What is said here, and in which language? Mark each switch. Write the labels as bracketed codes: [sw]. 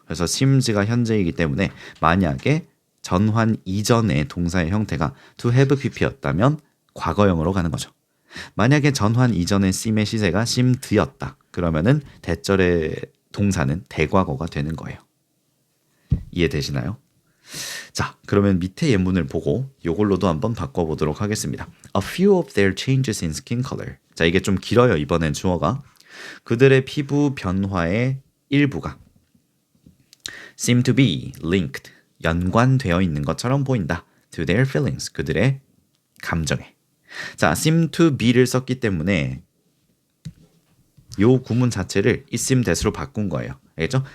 [ko] 그래서 seems가 현재이기 때문에 만약에 전환 이전의 동사의 형태가 [en] to have pp [ko] 였다면 과거형으로 가는 거죠. 만약에 전환 이전의 seem의 시제가 seemed였다. 그러면은 대절의 동사는 대과거가 되는 거예요. 이해되시나요? 자, 그러면 밑에 예문을 보고 이걸로도 한번 바꿔보도록 하겠습니다. [en] A few of their changes in skin color. [ko] 자, 이게 좀 길어요. 이번엔 주어가. 그들의 피부 변화의 일부가 [en] seem to be linked. [ko] 연관되어 있는 것처럼 보인다. [en] To their feelings. [ko] 그들의 감정에. 자, seem to be를 썼기 때문에 요 구문 자체를 [en] it seem that [ko] 으로 바꾼 거예요. 알겠죠?